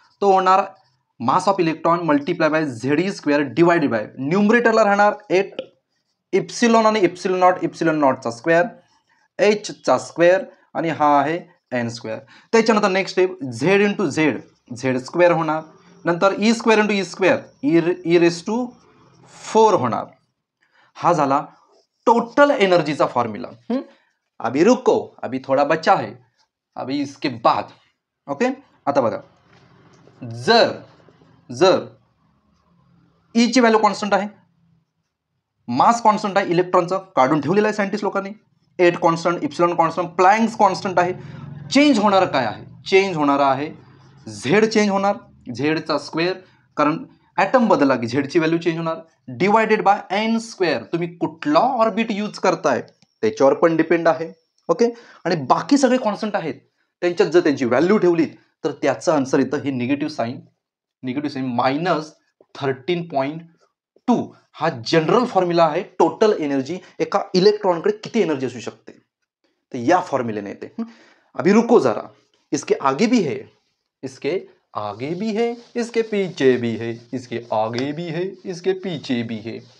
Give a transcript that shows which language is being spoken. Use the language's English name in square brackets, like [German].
[Marathi] तो होणार mass of electron multiply by Z square divided by न्यूमरेटरला राहणार 8 इप्सिलॉन आणि इप्सिलॉन नॉटचा स्क्वेअर एचचा स्क्वेअर आणि हा आहे एन स्क्वेअर. त्याच्यानंतर next step Z into Z square होणार. नंतर E square into E square E raise to 4 होणार. हा झाला टोटल एनर्जीचा फॉर्म्युला. [Hindi] अभी रुको, अभी थोड़ा बचा है, अभी इसके बाद. [Marathi] ओके, आता बघा, जर ई ची व्हॅल्यू कॉन्स्टंट आहे, मास कॉन्स्टंट आहे इलेक्ट्रॉनचं, काढून ठेवलेलं आहे सायंटिस्ट लोकांनी, 8 constant epsilon constant Planck's constant आहे. चेंज होणार काय आहे, चेंज होणार आहे झेड, चेंज होणार झेडचा स्क्वेअर, कारण ॲटम बदलला की झेडची व्हॅल्यू चेंज होणार, डिवायडेड बाय एन स्क्वेअर. तुम्ही कुठला ऑर्बिट यूज करताय त्याच्यावर पण डिपेंड आहे. ओके, आणि बाकी सगळे कॉन्स्टंट आहेत, त्यांच्यात जर त्यांची व्हॅल्यू ठेवली तर त्याचं आन्सर येतं हे निगेटिव्ह साईन -13.2. हा जनरल फॉर्म्युला आहे टोटल एनर्जी, एका इलेक्ट्रॉनकडे किती एनर्जी असू शकते तर या फॉर्म्युलेने येते. [Hindi] अभी रुको जरा, इसके आगे भी है, इसके आगे भी है, इसके पीछे भी है, इसके आगे भी है, इसके पीछे भी है.